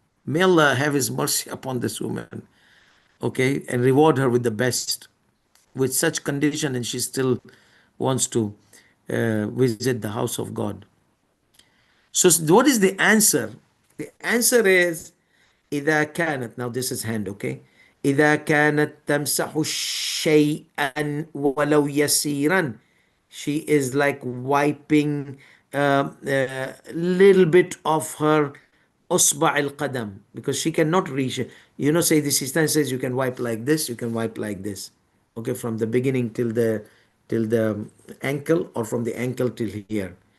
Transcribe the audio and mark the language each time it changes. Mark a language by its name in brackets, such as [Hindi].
[English] May Allah have His mercy upon this woman, okay, and reward her with the best. With such condition, and she still wants to visit the house of God. So, what is the answer? The answer is [Arabic] إذا كانت, [English] now this is hand, okay? [Arabic] إذا كانت تمسح شيئا ولو يسيرا. [English] She is like wiping a little bit of her [Arabic] أصبع القدم, [English] because she cannot reach it. You know, say the Sistani says you can wipe like this, you can wipe like this. Okay, from the beginning till the ankle, or from the ankle till here.